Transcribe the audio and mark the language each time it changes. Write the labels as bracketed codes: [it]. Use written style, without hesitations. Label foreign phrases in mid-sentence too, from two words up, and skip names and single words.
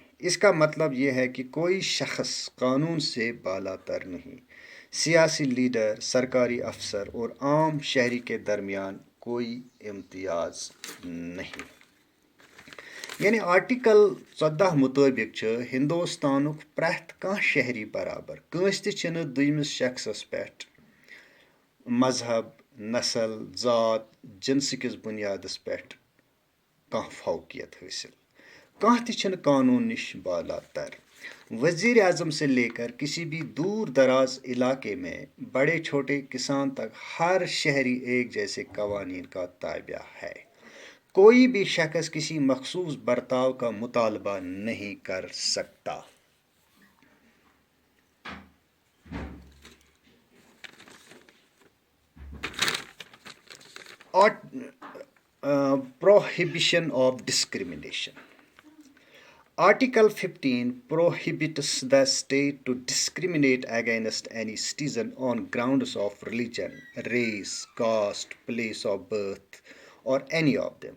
[ur] اس کا مطلب یہ ہے کہ کوئی شخص قانون سے بالاتر نہیں. سیاسی لیڈر، سرکاری افسر اور عام شہری کے درمیان کوئی امتیاز نہیں. [ks] यानी आर्टिकल 14 मुताबिक हिंदुस्तानुक प्रैथ कह शहरी बराबर कंस तह दुयमिस शख्सस पे मजहब, नस्ल, ज़ात, जिनस किस बुनियादस पे कह फौकियत हासिल. कह तह कानून निश बालातर. [ur] وزیر اعظم سے لے کر کسی بھی دور دراز علاقے میں بڑے چھوٹے کسان تک ہر شہری ایک جیسے قوانین کا تابع ہے. کوئی بھی شخص کسی مخصوص برتاؤ کا مطالبہ نہیں کر سکتا. [en] Prohibition of discrimination. Article 15 prohibits the state to discriminate against any citizen on grounds of religion, race, caste, place of birth, or any of them.